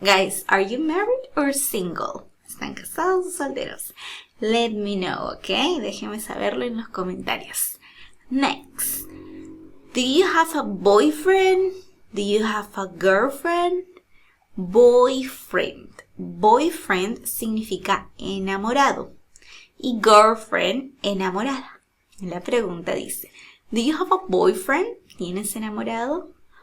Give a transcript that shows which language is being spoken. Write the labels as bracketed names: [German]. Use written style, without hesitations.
[English] Guys, are you married or single? [Spanish] ¿Están casados o solteros? [English] Let me know, [Spanish] ¿ok? Déjenme saberlo en los comentarios. [English] Next. Do you have a boyfriend? Do you have a girlfriend? Boyfriend. [Spanish] Boyfriend significa enamorado. Y girlfriend, enamorada. La pregunta dice, [English] do you have a boyfriend? [Spanish] ¿Tienes enamorado?